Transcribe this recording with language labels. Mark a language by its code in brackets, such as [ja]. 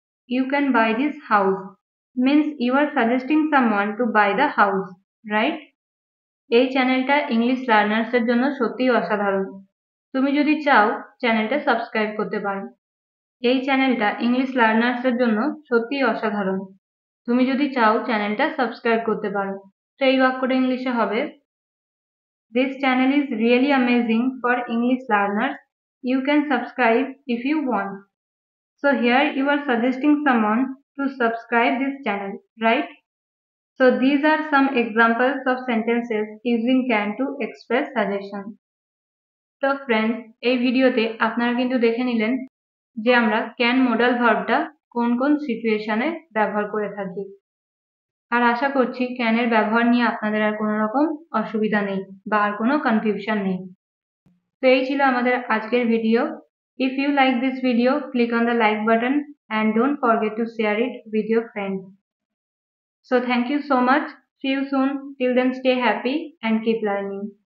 [en] You can buy this house means you are suggesting someone to buy the house, right? [bn] এই চ্যানেলটা English লার্নার্সের জন্য সত্যিই অসাধারণ। তুমি যদি চাও চ্যানেলটা সাবস্ক্রাইব করতে পারো। এই চ্যানেলটা ইংলিশ লার্নার্সের জন্য সত্যিই অসাধারণ। তুমি যদি চাও চ্যানেলটা সাবস্ক্রাইব করতে পারো। তো এই বাক্যটা ইংলিশে হবে [en] This channel is really amazing for English learners. You can subscribe if you want. So here you are suggesting someone to subscribe this channel, right? So these are some examples of sentences using can to express suggestion. [bn] তো friends, এই ভিডিওতে আপনারা কিন্তু দেখে নিলেন যে আমরা can modal ভার্বটা কোন কোন সিচুয়েশনে ব্যবহার করে থাকি। আর আশা করছি ক্যানের ব্যবহার নিয়ে আপনাদের আর কোনো রকম অসুবিধা নেই বা আর কোনো কনফিউশন নেই। তো এই ছিল আমাদের আজকের video. [en] If you like this video, click on the like button and don't forget to share it with your friends. So thank you so much. See you soon. Till then, stay happy and keep learning.